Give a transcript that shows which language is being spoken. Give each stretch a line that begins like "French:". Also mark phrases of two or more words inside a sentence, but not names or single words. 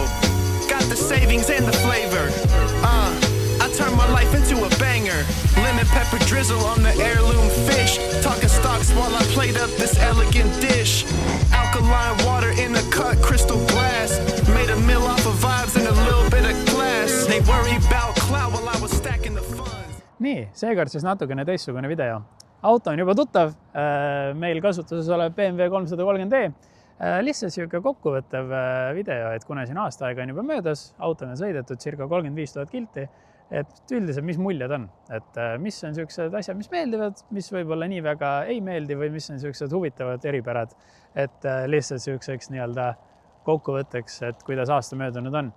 English: Got the savings and the flavor. I turn my life into a banger. Lemon pepper drizzle on the heirloom fish. Talking stocks while I plate up this elegant dish. Alkaline water in a cut crystal glass. Made a meal off of vibes and a little bit of glass. They worry about cloud while I was stacking the funds.
Estonian: Nii, seekord siis natukene teistsugune video. Auto on juba tuttav, meil kasutuses olev BMW 330e. Lihtsalt siuke kokkuvõttev video, et kuna siin aasta aega on juba möödas, auto on sõidetud circa 35 000 kilti, et üldiselt mis muljed on, et mis on siuksed asjad, mis meeldivad, mis võib-olla nii väga ei meeldi või mis on siuksed huvitavad eripärad, et lihtsalt siukseks nii-öelda kokkuvõtteks, et kuidas aasta möödunud on.